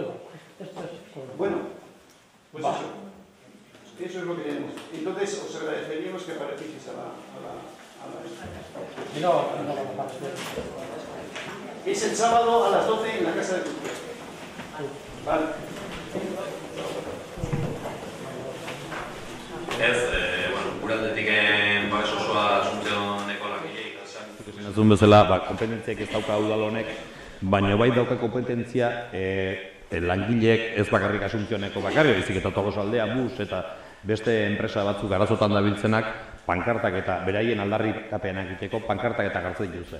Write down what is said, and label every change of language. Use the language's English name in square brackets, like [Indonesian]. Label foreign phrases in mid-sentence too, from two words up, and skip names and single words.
[Spanish] Bueno, pues eso es lo que tenemos. Entonces os agradeceríamos que aparecieseis Es el sábado a las 12 en la Casa de Cultura. Vale. [Basque] Uraldetik babes osoa Asuncióneko langileei esan duzun bezala, konpetentziak ez dauka udal honek, baina bai dauka konpetentzia langileek ez bakarrik Asuncióneko bakarrik, baizik eta Tolosaldea, Bus eta beste enpresa batzuk arazotan dabiltzenak pankartak eta beraien aldarrikapenak egiteko pankartak eta gartzen dituzte.